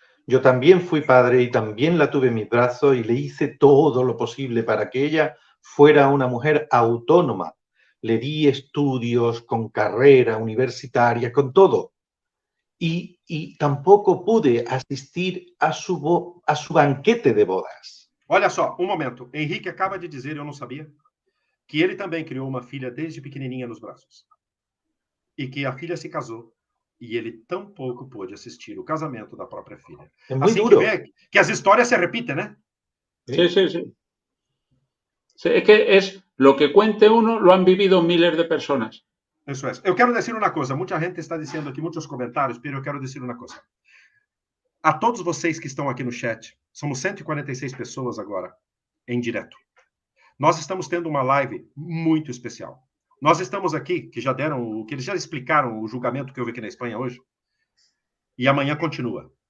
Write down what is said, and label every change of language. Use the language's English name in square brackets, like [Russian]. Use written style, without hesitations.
[Spanish] Yo también fui padre y también la tuve en mis brazos y le hice todo lo posible para que ella fuera una mujer autónoma. Le di estudios con carrera universitaria, con todo. Y tampoco pude asistir a su banquete de bodas. [Portuguese] Olha só, um momento. Henrique acaba de dizer, eu não sabia, que ele também criou uma filha desde pequenininha nos braços. E que a filha se casou. E ele tampouco pôde assistir o casamento da própria filha. É muito duro. Que vê que as histórias se repetem, né? [Spanish] Sí. Sí, es que Lo que cuente uno lo han vivido miles de personas. [Portuguese] Isso é. Eu quero dizer uma coisa. Muita gente está dizendo aqui, muitos comentários, mas eu quero dizer uma coisa. A todos vocês que estão aqui no chat, somos 146 pessoas agora, em direto. Nós estamos tendo uma live muito especial. Nós estamos aqui, que eles já explicaram o julgamento que houve aqui na Espanha hoje, e amanhã continua.